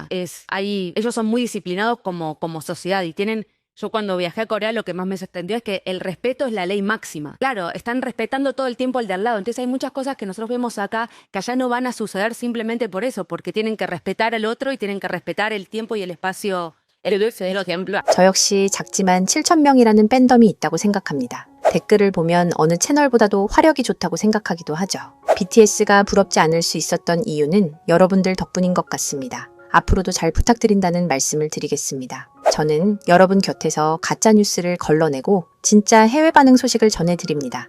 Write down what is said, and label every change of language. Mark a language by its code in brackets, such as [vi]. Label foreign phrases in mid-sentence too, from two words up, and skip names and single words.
[es] Ellos son muy disciplinados como sociedad y tienen... Yo cuando viajé a Corea lo que más me sorprendió es que el respeto es la ley máxima. Claro, están respetando todo el tiempo al de al lado. Entonces hay muchas cosas que nosotros vemos acá que allá no van a suceder simplemente por eso, porque tienen que respetar al otro y tienen que respetar el tiempo y el espacio. [ko] 저 역시 작지만 7,000명이라는 팬덤이 있다고 생각합니다. 댓글을 보면 어느 채널보다도 화력이 좋다고 생각하기도 하죠. BTS가 부럽지 않을 수 있었던 이유는 여러분들 덕분인 것 같습니다. 앞으로도 잘 부탁드린다는 말씀을 드리겠습니다. 저는 여러분 곁에서 가짜 뉴스를 걸러내고 진짜 해외 반응 소식을 전해드립니다.